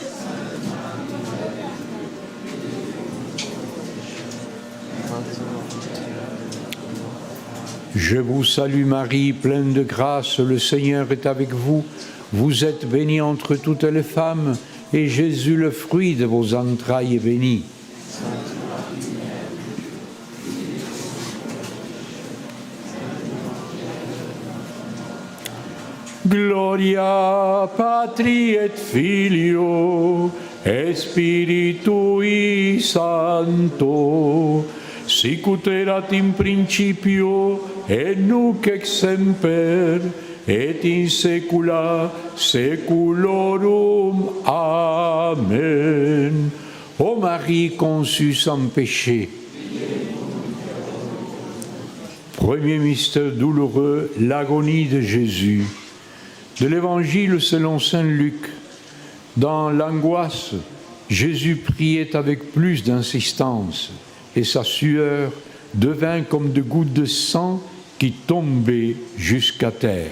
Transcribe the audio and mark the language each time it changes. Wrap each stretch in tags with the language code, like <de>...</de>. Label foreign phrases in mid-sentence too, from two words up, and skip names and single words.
<fr>Je vous salue Marie, pleine de grâce, le Seigneur est avec vous. Vous êtes bénie entre toutes les femmes, et Jésus, le fruit de vos entrailles, est béni.</fr> <la>Gloria Patri et Filio et Spiritui Sancto, sic ut erat in principio et nunc et semper et in saecula saeculorum.</la> <fr>Amen. Ô Marie conçue sans péché. Premier mystère douloureux, l'agonie de Jésus. De l'Évangile selon saint Luc. Dans l'angoisse, Jésus priait avec plus d'insistance, et sa sueur devint comme de gouttes de sang qui tombaient jusqu'à terre.</fr>